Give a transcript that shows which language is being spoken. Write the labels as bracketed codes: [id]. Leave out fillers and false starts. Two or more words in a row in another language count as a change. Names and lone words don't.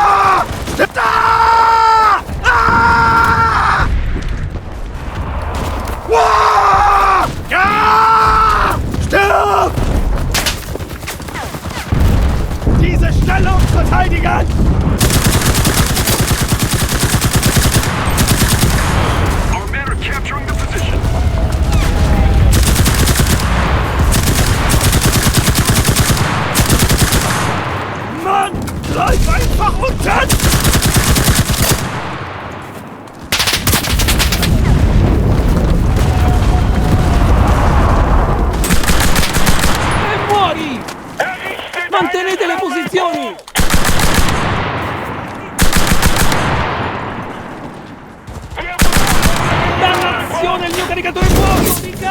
[de] Stirb! Diese Stellung verteidigen! [en] Our men are capturing the position. [de] Mann! Bleib einfach unten! [it] E muori! Mantenete le posizioni! Dannazione, il mio caricatore è vuoto!